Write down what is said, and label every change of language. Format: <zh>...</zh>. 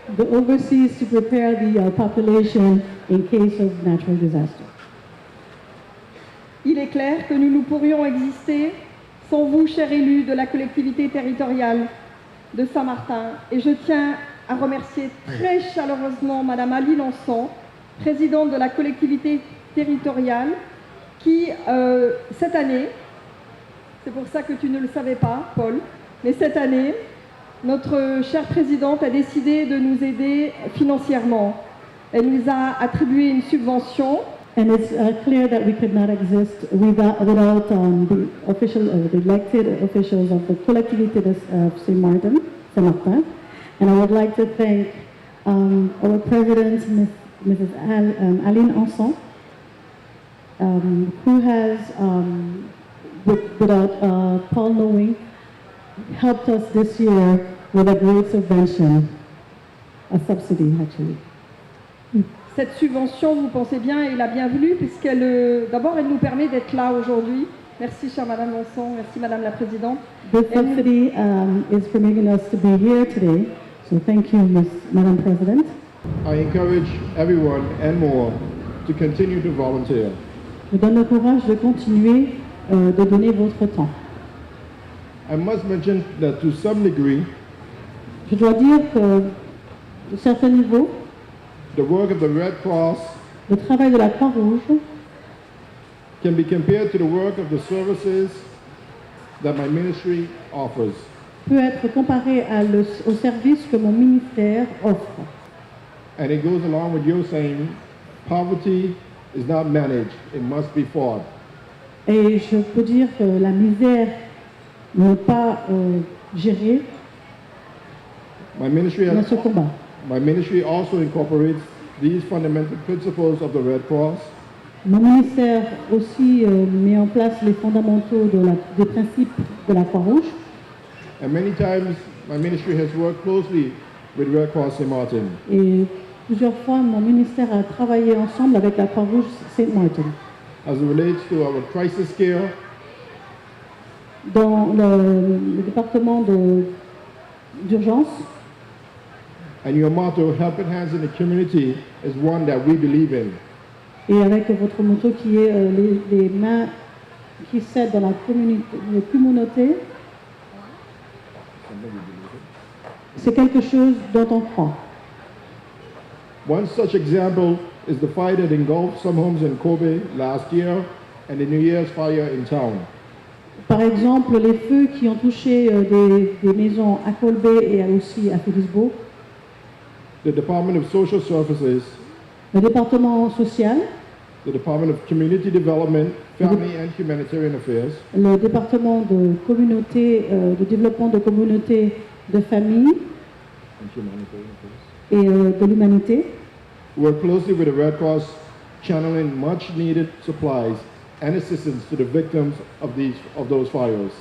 <en>The overseas to prepare the population in case of natural disaster.</en> <fr>Il est clair que nous ne pourrions exister sans vous, chers élus de la collectivité territoriale de Saint-Martin. Et je tiens à remercier très chaleureusement Madame Aline Anson, présidente de la collectivité territoriale, qui, cette année, c'est pour ça que tu ne le savais pas, Paul, mais cette année, notre chère présidente a décidé de nous aider financièrement. Elle nous a attribué une subvention.</fr> <en>And it's clear that we could not exist without the elected officials of the collectivité de Saint-Martin. And I would like to thank our president, Mrs. Aline Anson, who has, without Paul knowing, helped us this year with a great subvention, a subsidy actually.</en> <fr>Cette subvention, vous pensez bien, est la bienvenue puisqu'elle, d'abord, elle nous permet d'être là aujourd'hui. Merci, chère Madame Anson, merci Madame la Présidente.</fr> <en>This subsidy is permitting us to be here today, so thank you, Madam President. I encourage everyone and more to continue to volunteer.</en> <fr>Je vous donne le courage de continuer de donner votre temps.</fr> <en>I must mention that to some degree,</en> <fr>Je dois dire que, de certains niveaux,</fr> <en>the work of the Red Cross</en> <fr>le travail de la Croix-Rouge</fr> <en>can be compared to the work of the services that my ministry offers.</en> <fr>peut être comparé au service que mon ministère offre.</fr> <en>And it goes along with your saying, poverty is not managed, it must be fought.</en> <fr>Et je peux dire que la misère n'est pas gérée,</fr> <en>My ministry,</en> <fr>mais se combat.</fr> <en>my ministry also incorporates these fundamental principles of the Red Cross</en> <fr>Mon ministère aussi met en place les fondamentaux des principes de la Croix-Rouge.</fr> <en>and many times my ministry has worked closely with Red Cross St. Martin.</en> <fr>Et plusieurs fois, mon ministère a travaillé ensemble avec la Croix-Rouge Saint Martin.</fr> <en>As it relates to our crisis care,</en> <fr>Dans le département d'urgence,</fr> <en>and your motto, Helping Hands in the Community, is one that we believe in.</en> <fr>et avec votre motto qui est les mains qui s'aident dans la communauté, c'est quelque chose dont on croit.</fr> <en>One such example is the fire that engulfed some homes in Kobe last year and the New Year's fire in town.</en> <fr>Par exemple, les feux qui ont touché des maisons à Colbay et aussi à Phillipsburg,</fr> <en>The Department of Social Services,</en> <fr>le département social,</fr> <en>the Department of Community Development, Family and Humanitarian Affairs,</en> <fr>le département de communauté, de développement de communauté, de famille</fr> <en>and Humanitarian Affairs,</en> <fr>et de l'humanité</fr> <en>work closely with the Red Cross, channeling much needed supplies and assistance to the victims of those fires.</en>